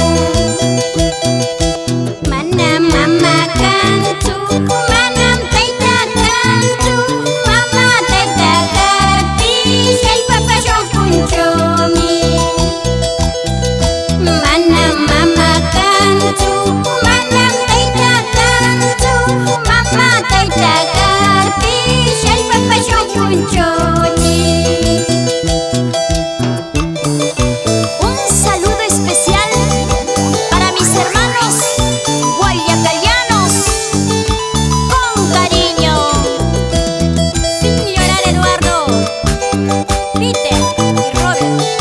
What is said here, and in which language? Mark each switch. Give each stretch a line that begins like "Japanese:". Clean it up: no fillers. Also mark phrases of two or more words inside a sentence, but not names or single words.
Quechua: Manam mama kantu, manam tayta kantu, mama tayta karpi, shay papa shunpunchomi. Manam mama kantu, manam tayta kantu, mama tayta karpi, shay papa shunpunchomi.
Spanish: Un saludo especial para mis hermanos guayacayanos, con cariño. Sin llorar, Eduardo, Peter y Robert.